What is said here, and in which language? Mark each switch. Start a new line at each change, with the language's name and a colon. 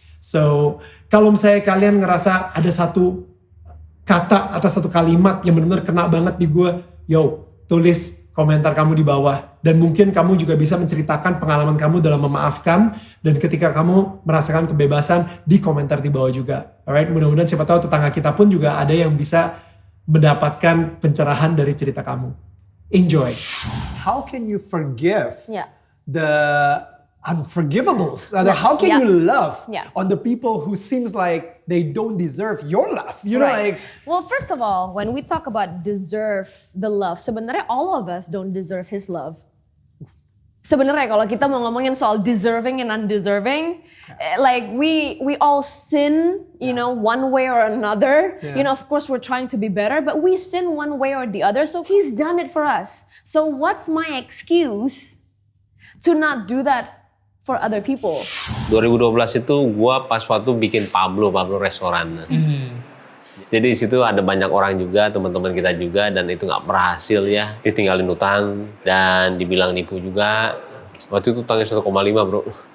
English: So,
Indonesian: kalau misalnya kalian ngerasa ada satu kata atau satu kalimat yang benar-benar kena banget di gue, tulis komentar kamu di bawah. Dan mungkin kamu juga bisa menceritakan pengalaman kamu dalam memaafkan. Dan ketika kamu merasakan kebebasan, di komentar di bawah juga.
English: Alright,
Indonesian: mudah-mudahan siapa tahu tetangga kita pun juga ada yang bisa mendapatkan pencerahan dari cerita kamu.
English: Enjoy. How can you forgive the unforgivables? How can you love on the people who seems like they don't deserve your love? You know, like. Well, first of all, when we talk about deserve the love,
Indonesian: sebenarnya
English: all of us don't deserve his love.
Indonesian: Sebenarnya kalau kita mau ngomongin soal
English: deserving and undeserving, like we all sin, you know, one way or another. You know, of course we're trying to be better, but we sin one way or the other. So he's done it for us. So what's my excuse to not do that for other people?
Indonesian: 2012 itu gua pas waktu bikin Pablo restoran. Jadi di situ ada banyak orang juga, teman-teman kita juga, dan itu nggak berhasil ya. Ditinggalin utang dan dibilang nipu juga. Waktu itu utangnya 1,5 bro.